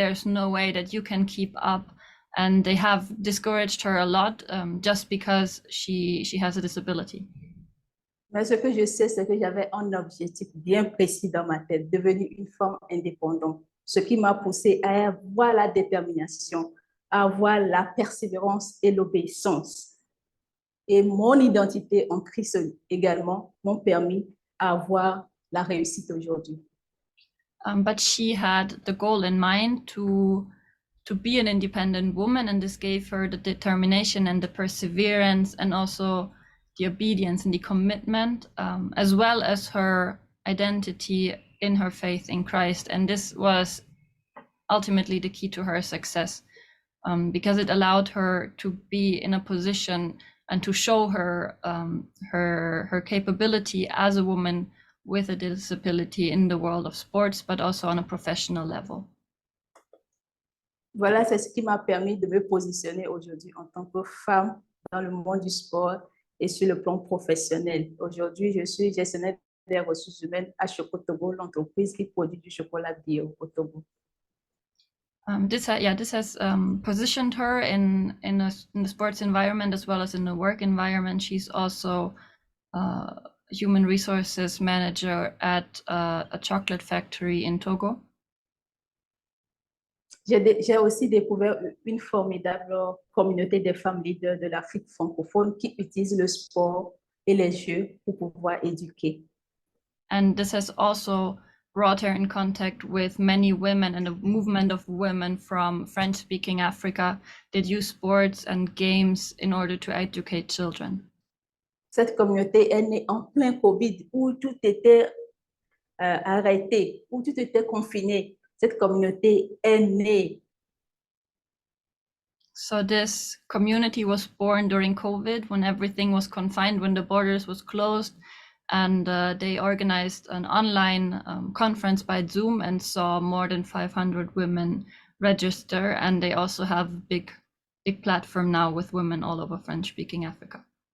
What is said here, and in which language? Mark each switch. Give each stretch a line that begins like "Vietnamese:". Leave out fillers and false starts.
English: There's no way that you can keep up, and they have discouraged her a lot just because she has a disability.
French: Mais ce que je sais, c'est que j'avais un objectif bien précis dans ma tête, devenir une femme indépendante. Ce qui m'a poussée à avoir la détermination, à avoir la persévérance et l'obéissance. Et mon identité en Christ également m'ont permis à avoir la réussite aujourd'hui.
English: But she had the goal in mind to be an independent woman, and this gave her the determination and the perseverance and also the obedience and the commitment, as well as her identity in her faith in Christ. And this was ultimately the key to her success, because it allowed her to be in a position and to show her her capability as a woman with a disability in the world of sports, but also on a professional level.
French: Voilà, c'est ce qui m'a permis de me positionner aujourd'hui en tant que femme dans le monde du sport et sur le plan professionnel. Aujourd'hui, je suis gestionnaire des ressources humaines à Chocotogo, l'entreprise qui produit du chocolat bio au Togo.
English: This has positioned her in the sports environment as well as in the work environment. She's also human resources manager at a chocolate factory in Togo.
French: J'ai aussi découvert une formidable communauté de femmes leaders de l'Afrique francophone qui utilisent le sport et les jeux pour pouvoir éduquer.
English: And this has also brought her in contact with many women and a movement of women from French-speaking Africa that use sports and games in order to educate children.
French: Cette communauté est née en plein Covid, où tout était arrêté, où tout était confiné. Cette communauté est née.
English: So this community was born during COVID, when everything was confined, when the borders was closed, and they organized an online conference by Zoom and saw more than 500 women register, and they also have a big platform now with women all over French-speaking Africa.